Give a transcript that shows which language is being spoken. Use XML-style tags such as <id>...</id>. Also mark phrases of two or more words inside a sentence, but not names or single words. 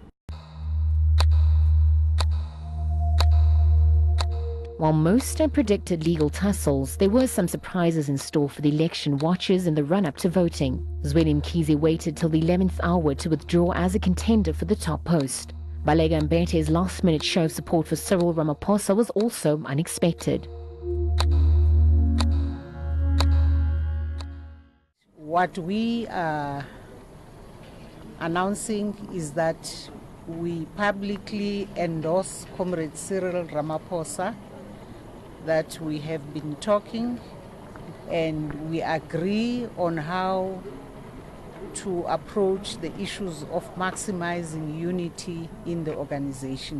<en>While most had predicted legal tussles, there were some surprises in store for the election watchers in the run-up to voting. Zweli Mkhize waited till the 11th hour to withdraw as a contender for the top post. Baleka Mbete's last-minute show of support for Cyril Ramaphosa was also unexpected. What we are announcing is that we publicly endorse Comrade Cyril Ramaphosa, that we have been talking and we agree on how to approach the issues of maximizing unity in the organization.</en>